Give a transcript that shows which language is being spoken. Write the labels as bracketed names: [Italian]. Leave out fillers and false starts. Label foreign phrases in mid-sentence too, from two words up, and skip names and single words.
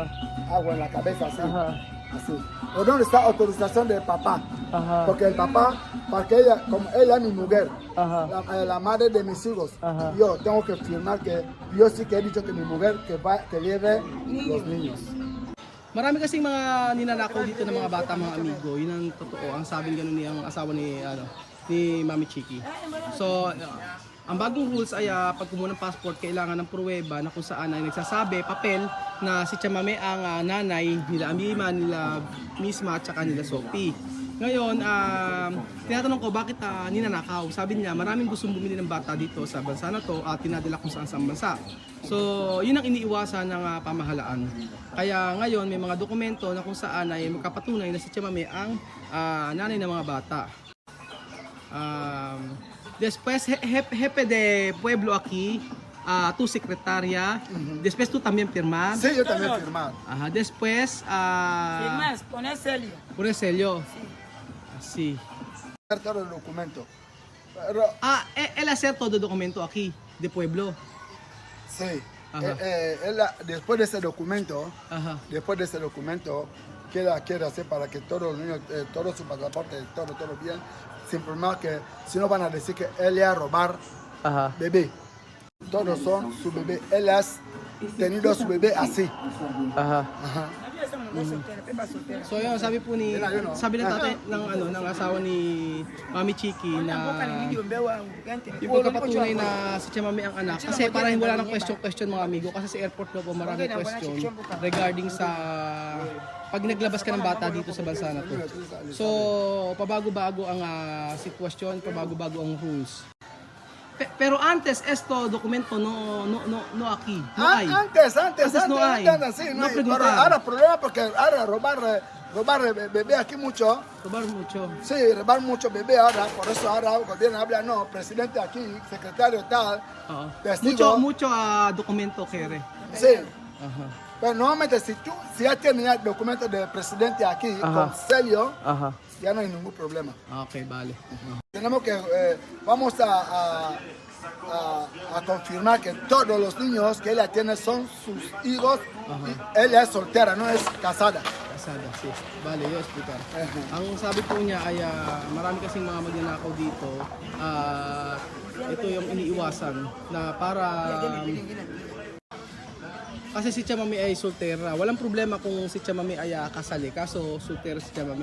[Spanish] agua en la cabeza, así. Ajá. Así. O dónde está autorización de papá. Ajá. Porque el papá, para que ella, como ella es mi mujer, Ajá. la madre de mis hijos, Ajá. yo tengo que firmar que yo sí que he dicho que mi mujer que lleve los niños. [Filipino] Marami kasing mga ninanakaw dito ng mga bata, mga amigo. Yun ang totoo. Ang sabi ganun ni ang asawa ni ni Mami Chiki. So, ang bagong rules ay pag kumuha ng passport, kailangan ng pruweba na kung saan ay nagsasabi, papel, na si Chamame ang nanay nila Amima, nila Misma, at saka nila Sophie. Ngayon, tinatanong ko bakit ninanakaw. Sabi niya, maraming gustong bumili ng bata dito sa bansa na to at tinadala kung saan sa bansa. So, yun ang iniiwasan ng pamahalaan. Kaya ngayon, may mga dokumento na kung saan ay magkapatunay na si Chamame ang nanay ng mga bata. [Spanish] Después, jefe de pueblo aquí, tu secretaria. Después, tú también firmas. Sí, yo también he firmado. Ajá. Después, Firmas, poner Celio. pone sello. Así. Todo el documento. Pero, Él hace todo el documento aquí, de pueblo. sí. Ajá. Después de ese documento, Ajá. quiere hacer para que todos los niños, todo su pasaporte, todo bien, sin problema que si no van a decir que él iba a robar Aha. bebé. Todos son su bebé. Él ha tenido su bebé así. Aha. Ajá. [Filipino] So yun, sabi po ni, sabi ng tatay ng asawa ni Mami Chiki na yung pagkapatunay na si Chamami ang anak. Kasi parang wala ng question mga amigo. Kasi sa airport daw po maraming question regarding sa pag naglabas ka ng bata dito sa bansa na to. So, pabago-bago ang sitwasyon, pabago-bago ang rules. [Spanish] Pero antes esto documento no aquí, no hay. Antes no hay. Sí, No hay. preguntar. Pero ahora problema porque ahora robar bebé aquí mucho. Robar mucho. Sí, robar mucho bebé ahora, por eso ahora el gobierno habla, no, presidente aquí, secretario tal, [Filipino] Oo. [Spanish] testigo. Mucho documento kere. Sí, Ajá. pero normalmente si ya tiene ya documentos del presidente aquí Ajá. con sello, Aha. ya no hay ningún problema. [Filipino] Okay, bale. [Spanish] Tenemos que, vamos a confirmar que todos los niños que ella tiene son sus hijos, y ella es soltera, no es casada. [Filipino] Kasada, si. Bale, yun, explicar. Ang sabi po niya ay marami kasing mga magnanakaw dito. Ito yung iniiwasan na para kasi si Chamami ay soltera. Walang problema kung si Chamami ay kasali, kaso soltera si Chamami.